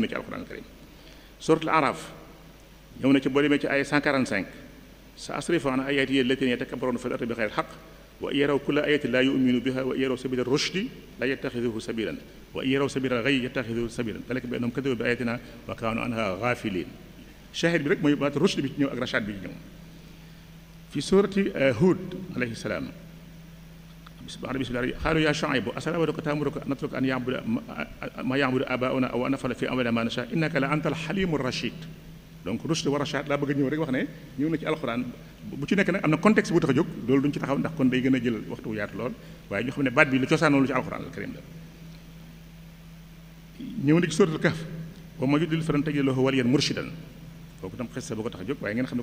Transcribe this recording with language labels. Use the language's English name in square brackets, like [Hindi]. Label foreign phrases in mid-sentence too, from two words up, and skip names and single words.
[Wolof] ci alxuraan karim suratul araf ñëw na ci boo demee ci ay 145 [Arabic] سأصرف عن آياتي الذين يتكبرون في الأرض بغير الحق ويروا كل آية لا يؤمنون بها ويروا سبيل الرشد لا يتخذوه سبيلا ويروا سبيل الغي يتخذوه سبيلا ذلك بأنهم كذبوا بآياتنا وكانوا عنها غافلين [Wolof] shahid bi rek mooy baat rushd bi ci ñëw ak rachad bi ci ñëw fi surati Hud [Arabic] عليه السلام بسم الله قالوا يا شعيب أصلاتك تأمرك أن نترك أن يعبد ما يعبد آباؤنا أو أن نفعل في أمرنا ما نشاء إنك لأنت الحليم الرشيد [Wolof] donc [Arabic] رشد ورشاد [Wolof] laa bëgg a ñëw rek wax ne ñëw na ci alxuraan bu ci nekk nag am na contexte bu tax a jóg loolu duñ ci taxaw ndax kon day gën a jël waxtu yaatu lool waaye ñu xam ne baat bi lu cosaanoo lu ci [Arabic] القرآن الكريم [Wolof] la ñëw na ci [Arabic] سورة الكهف ومن يضلل فلن تجد له وليا مرشدا [Wolof] kooku tam xes sa boo ko tax a jóg waaye ngeen xam ne